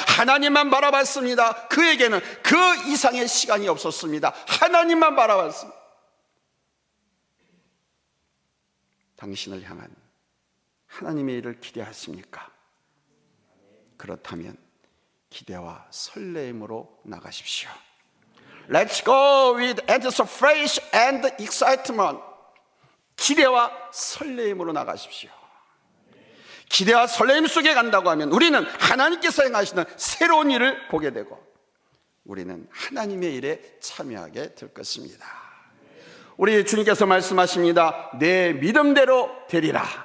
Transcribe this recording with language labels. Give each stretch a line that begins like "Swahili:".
Korean: 하나님만 바라봤습니다. 그에게는 그 이상의 시간이 없었습니다. 하나님만 바라봤습니다. 당신을 향한 하나님의 일을 기대하십니까? 그렇다면 기대와 설렘으로 나가십시오.
English: Let's go with anticipation and excitement.
Korean: 기대와 설레임으로 나가십시오. 기대와 설레임 속에 간다고 하면 우리는 하나님께서 행하시는 새로운 일을 보게 되고 우리는 하나님의 일에 참여하게 될 것입니다. 우리 주님께서 말씀하십니다. 내 믿음대로 되리라.